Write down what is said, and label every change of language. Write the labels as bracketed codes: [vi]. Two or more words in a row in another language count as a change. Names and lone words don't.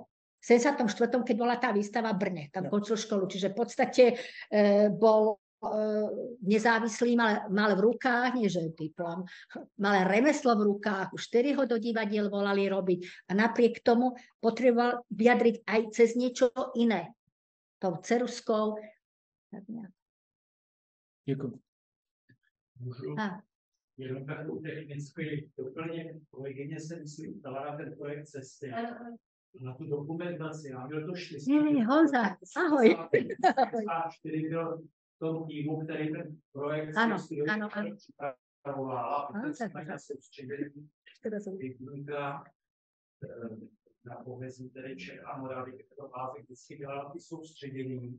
[sk] V 74., keď bola tá výstava v Brne, tam končil školu, čiže v podstate bol nezávislý, mal v rukách, nie že diplom, mal remeslo v rukách, už 4 ho do divadiel volali robiť a napriek tomu potreboval vyjadriť aj cez niečo iné. Tou ceruskou. [cs] Děkuji. Můžu jenom takovou technickou doplně. Kolegyně se myslím ptala na ten projekt cesty. Na tu dokumentaci. Já měl to štěstí. Honza, ahoj. 4 byl v tom týmu, který ten projekt připravoval a potom jsme na soustředění na pomezí tedy Čech a Moravy, které báze vždycky dělala ty soustředění.